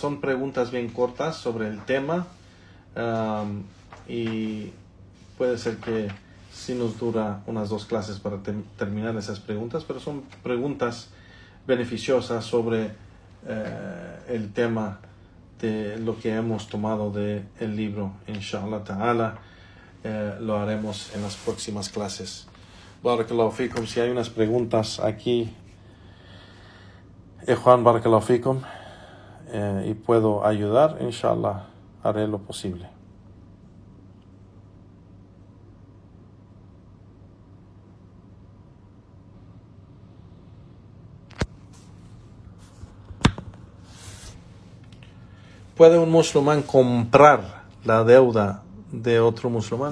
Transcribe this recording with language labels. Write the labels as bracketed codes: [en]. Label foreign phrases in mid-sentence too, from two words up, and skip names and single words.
[es] Son preguntas bien cortas sobre el tema y puede ser que sí nos dura unas 2 clases para terminar esas preguntas, pero son preguntas beneficiosas sobre el tema de lo que hemos tomado del libro. [ar] إن شاء الله تعالى [es] lo haremos en las próximas clases. [ar] بارك الله فيكم. [es] Si hay unas preguntas aquí, Juan, [ar] بارك الله فيكم, [es] y puedo ayudar, inshallah haré lo posible. ¿Puede un musulmán comprar la deuda de otro musulmán?